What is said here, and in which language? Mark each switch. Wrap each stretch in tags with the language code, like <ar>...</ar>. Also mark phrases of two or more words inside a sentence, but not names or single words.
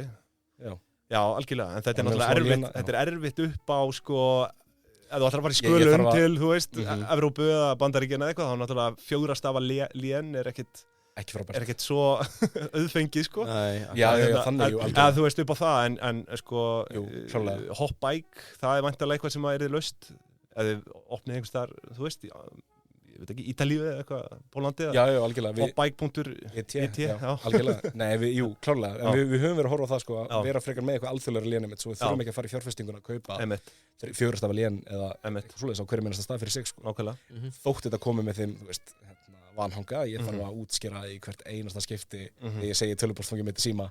<is>Já, algjörlega, en þetta er náttúrulega þetta er erfitt upp á sko ef þú ætlar að fara í skölun til, þú veist, Evrópu eða Bandaríkjana eða eitthvað, þá náttúrulega 4 stafa lén er ekkert svo auðfengið, sko. Já, þannig, jú, alveg. Þú veist upp á það, en sko, hop-bike, það er væntanlega eitthvað sem er löst, eða opnið einhvers þar, þú veist, ég veit ekki, Ítalíu eða eitthvað, Pólandi eða? Já, algjörlega. Hop-bike.it, algjörlega. Nei, jú, klárlega. En við höfum verið að horfa á það, sko, að vera frekar með eitthvað alþjóðlega lénum, svo við þurfum ekki að fara í fjárfestinguna að kaupa 4 stafa lén eða svoleiðis á hverju minnasta stað fyrir sig, sko. Nákvæmlega. Þótt þetta komið með þeim, þú veist, vanhanga, ég þarf að útskýra í hvert einasta skipti þegar ég segi tölvupóstfangið mitt í síma.</is>